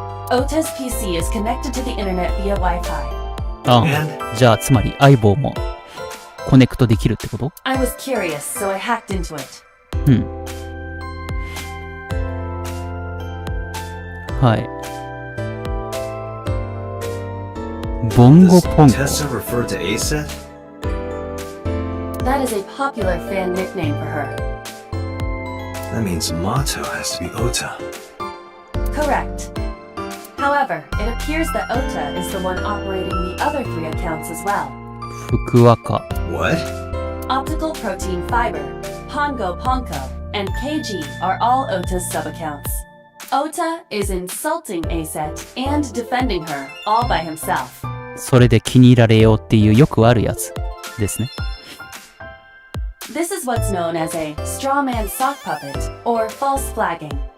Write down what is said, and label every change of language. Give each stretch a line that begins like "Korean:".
English: Ota's PC is connected to the internet via Wi-Fi.
Japanese: ああ、じゃあつまり相棒もコネクトできるってこと？
English: I was curious, so I hacked into it.
Japanese: うん。はい。ボンゴ
English: Does
Japanese: ポンコ。
English: Tessa refer to Aset? That is a popular fan nickname for her. That means Mato has to be Ota. Correct. However, it appears that Ota is the one operating the other 3 accounts as well.
Japanese: 福若。
English: What? Optical Protein Fiber, Pongo Ponko, and KG are all Ota's sub-accounts. Ota is insulting Aset and defending her all by himself.
Japanese: それで気に入られようっていうよくあるやつですね。
English: This is what's known as a straw man sock puppet or false flagging.